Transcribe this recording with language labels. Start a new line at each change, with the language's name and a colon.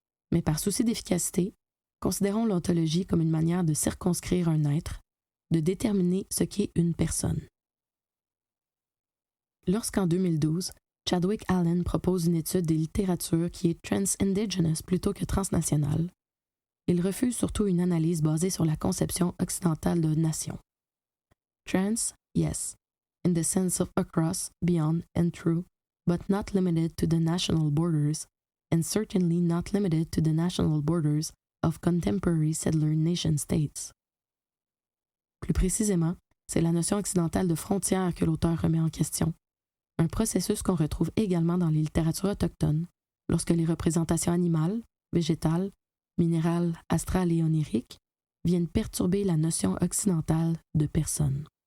French: Mais par souci d'efficacité, considérons l'ontologie comme une manière de circonscrire un être, de déterminer ce qu'est une personne. Lorsqu'en 2012, Chadwick Allen propose une étude des littératures qui est trans-indigenous plutôt que transnationale, il refuse surtout une analyse basée sur la conception occidentale de nation.
English: Trans, yes, in the sense of across, beyond, and through, but not limited to the national borders, and certainly not limited to the national borders of contemporary settler nation-states.
French: Plus précisément, c'est la notion occidentale de frontière que l'auteur remet en question, un processus qu'on retrouve également dans les littératures autochtones, lorsque les représentations animales, végétales, minérales, astrales et oniriques viennent perturber la notion occidentale de personne.